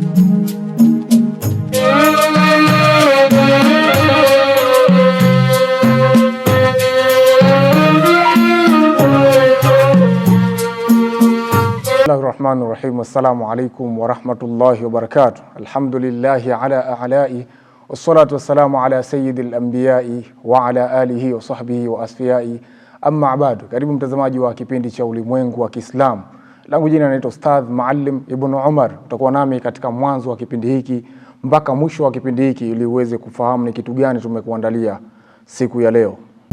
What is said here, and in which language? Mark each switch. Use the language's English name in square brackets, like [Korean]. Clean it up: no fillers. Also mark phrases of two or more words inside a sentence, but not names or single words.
[Arabic] Bismillahirrahmanirrahim. السلام عليكم ورحمة الله وبركاته. الحمد لله على آلائه والصلاة والسلام على سيد الأنبياء وعلى آله وصحبه وأصفيائه أما بعد. [Swahili] Karibu mtazamaji wa kipindi cha Ulimwengu wa Kiislamu. Langu jina naitwa Ustadh Maalim Ibn Umar. Utakuwa nami katika mwanzo wa kipindi hiki mpaka mwisho wa kipindi hiki ili uweze kufahamu ni kitu gani tumekuandalia siku ya leo.